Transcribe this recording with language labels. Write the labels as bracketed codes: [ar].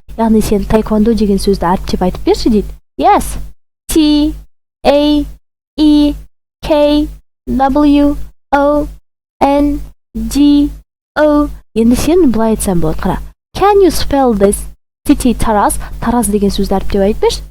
[kk] Яғни сен taekwondo деген сөзді әріптеп айтып берші дейді. [en] Yes. [kk] T, A, E, K, W, O, N, D, O. Енді сен былай айтсам болады. Қара. [en] Can you spell this? [kk] city Тараз деген сөзді әріптеп айтып берші.